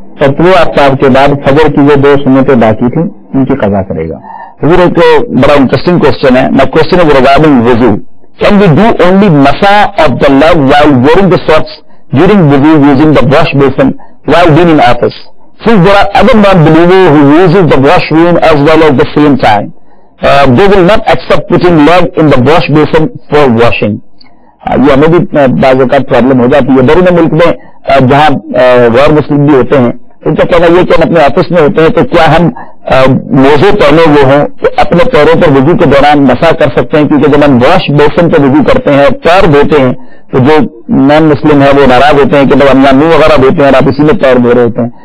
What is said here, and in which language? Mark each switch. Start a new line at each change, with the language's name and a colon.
Urdu: اور طلوع آفتاب کے بعد فجر کی جو 2 سنتیں باقی تھیں ان کی قضا کرے گا. حضور ایک بڑا انٹرسٹنگ کوشچن ہے. نا کوشچن ہے ریگارڈنگ وضو.
English: Can we do only مسا of the leg while wearing the socks during wudu using the wash basin while being in office? Since there are other non-believers who uses the washroom as well at the same time, they will not accept putting leg in the wash basin for washing.
Urdu: یہ ہمیں بھی بعض اوقات problem ہو جاتی ہے. بیرون ملک میں جہاں غیر مسلم بھی ہوتے ہیں ان کا کہنا یہ کہ ہم اپنے آفس میں ہوتے ہیں تو کیا ہم موزے پہنے ہوئے ہوں کہ اپنے پیروں پر وضو کے دوران مسا کر سکتے ہیں؟ کیونکہ جب ہم واش بیسن پہ وضو کرتے ہیں اور پیر دھوتے ہیں تو جو نان مسلم ہے وہ ناراض ہوتے ہیں کہ جب ہم منہ وغیرہ دھوتے ہیں اور آپ اسی میں پیر دھو رہے ہوتے ہیں.